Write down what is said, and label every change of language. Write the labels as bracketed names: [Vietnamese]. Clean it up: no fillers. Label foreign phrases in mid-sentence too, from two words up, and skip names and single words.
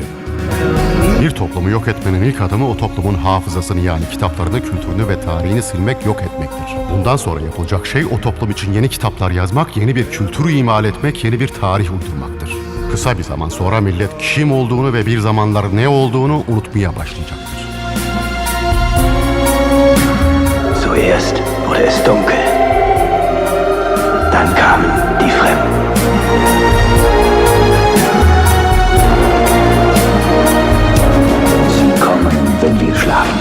[Turkish] Bir toplumu yok etmenin ilk adımı o toplumun hafızasını yani kitaplarını, kültürünü ve tarihini silmek, yok etmektir. Bundan sonra yapılacak şey o toplum için yeni kitaplar yazmak, yeni bir kültürü imal etmek, yeni bir tarih uydurmaktır. Kısa bir zaman sonra millet kim olduğunu ve bir zamanlar ne olduğunu unutmaya başlayacaktır. [German] Zuerst wurde es dunkel. Dann kamen die Fremden. Sie kommen, wenn wir schlafen.